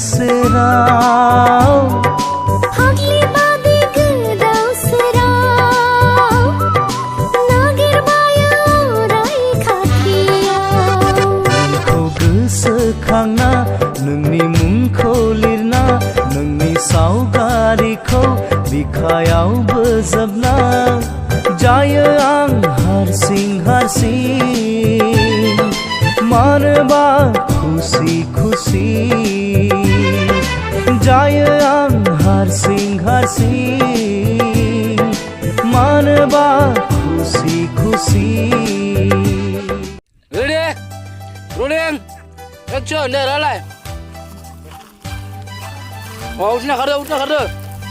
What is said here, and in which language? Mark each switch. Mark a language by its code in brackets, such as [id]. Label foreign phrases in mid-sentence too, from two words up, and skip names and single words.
[brx] सेराव फाग्लिबादि गोदाव सोराव नागिरबायो अराय खाथियाव नोंखौ गोसोखांना नोंनि मुंखौ लिरना नोंनि सावगारिखौ बिखायाव बोजबना जायो आं हारसिं हारसिं मानोबा खुसि खुसि जायो आं हारसिं हारसिं मानोबा खुसि खुसि [en] Ready? Rolling. Action. [id] Dah, dah. Oh, udah kado.